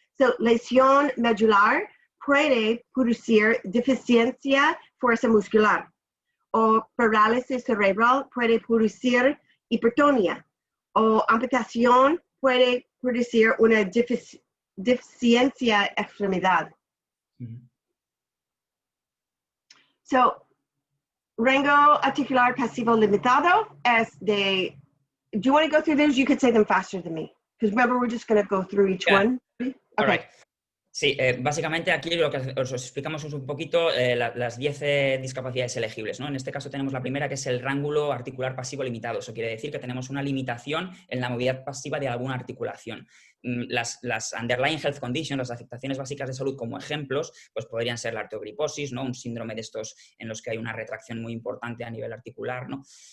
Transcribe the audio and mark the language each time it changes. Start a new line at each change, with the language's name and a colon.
Spanish: So, lesión medular puede producir deficiencia fuerza muscular, o parálisis cerebral puede producir hipertonía, o amputación puede producir una deficiencia extremidad.
English: So,
Spanish: rango articular pasivo limitado es de,
English: do you want to go through those? You could say them faster than me. Because remember, we're just going to go through each one. Okay. All right.
Spanish: Sí, básicamente aquí lo que os explicamos es un poquito las 10 discapacidades elegibles, ¿no? En este caso tenemos la primera, que es el rángulo articular pasivo limitado. Eso quiere decir que tenemos una limitación en la movilidad pasiva de alguna articulación. Las
English: underlying health conditions,
Spanish: las afectaciones básicas de salud como ejemplos, pues podrían ser la arteriogriposis, ¿no? Un síndrome de estos en los que hay una retracción muy importante a nivel articular, ¿no?